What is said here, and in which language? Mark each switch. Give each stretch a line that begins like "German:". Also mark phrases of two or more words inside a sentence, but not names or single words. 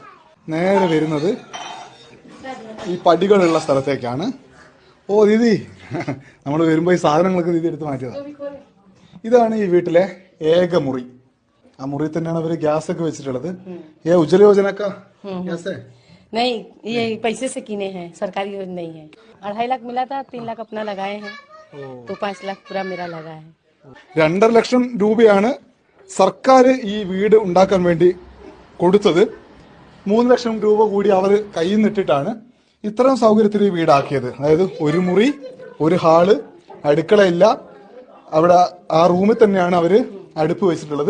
Malayalam: നേരെ വരുന്നത് ഈ പടികളുള്ള സ്ഥലത്തേക്കാണ്. ഓ ദീദി, നമ്മൾ വരുമ്പോ ഈ സാധനങ്ങളൊക്കെ ദീദി എടുത്ത് മാറ്റിയതാണ്. ഇതാണ് ഈ വീട്ടിലെ ഏക മുറി. ആ മുറി തന്നെയാണ് അവര് ഗ്യാസ് ഒക്കെ വെച്ചിട്ടുള്ളത്.
Hindi: उज्ज्वला योजना का गैस नहीं, ये पैसे से किने हैं, सरकारी योजना नहीं है। 2.5 लाख मिला था, 3 लाख अपना लगाए हैं, तो 5 लाख पूरा मेरा लगा है.
Malayalam: 2.5 ലക്ഷം രൂപയാണ് സർക്കാർ ഈ വീട് ഉണ്ടാക്കാൻ വേണ്ടി കൊടുത്തത്. 3 ലക്ഷം രൂപ കൂടി അവർ കയ്യിൽ നിന്നിട്ടാണ് ഇത്തരം സൗകര്യത്തിൽ ഈ വീടാക്കിയത്. അതായത് ഒരു മുറി, ഒരു ഹാള്, അടുക്കളയില്ല. അവിടെ ആ റൂമിൽ തന്നെയാണ് അവര് അടുപ്പ് വെച്ചിട്ടുള്ളത്.